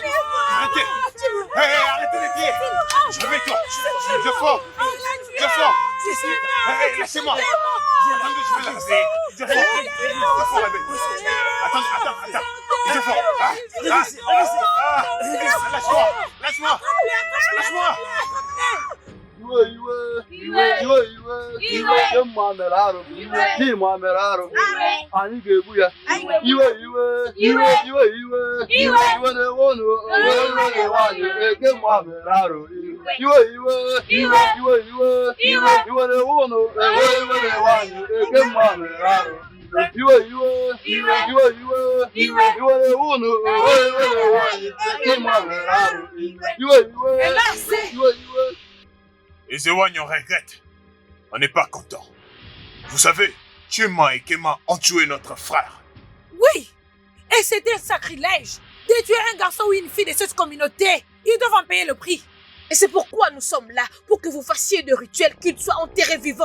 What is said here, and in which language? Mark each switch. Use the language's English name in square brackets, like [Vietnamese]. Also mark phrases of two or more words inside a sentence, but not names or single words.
[French] Arrêtez. Hey, arrêtez de crier. Réveille-toi. Ejiofor. Ejiofor. Hey, laissez-moi. Attendez, je vais la réveiller. Ejiofor, réveille-toi. Attends. Ejiofor. Lâche-moi. [Igbo] Anyị ga-egbu ya. Iwe na-ewe nwaanyị eke mma mere arụ. Iwe na-ewe ụnụ ewe nwaanyị eke mma mere arụ. Iwe na-ewe ụnụ ewe nwaanyị eke mma mere arụ. Iwe. [French] Les Ewan, on regrette. On n'est pas content. Vous savez, Chema et Kema ont tué notre frère. Oui, et c'était un sacrilège de tuer un garçon ou une fille de cette communauté. Ils doivent en payer le prix. Et c'est pourquoi nous sommes là, pour que vous fassiez de rituels qu'ils soient enterrés vivants.